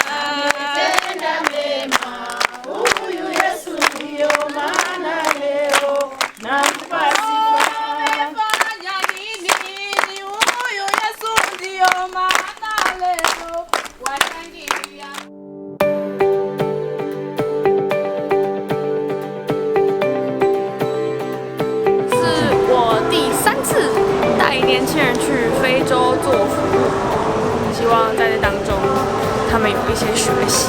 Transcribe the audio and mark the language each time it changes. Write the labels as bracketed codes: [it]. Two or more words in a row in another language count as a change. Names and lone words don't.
[sw] Ametenda mema huyu Yesu, ndio maana leo nampa sifa. Amefanya nini huyu Yesu, ndio maana leo washangilia. [zh] 年轻人去非洲做服务，希望在这当中他们有一些学习。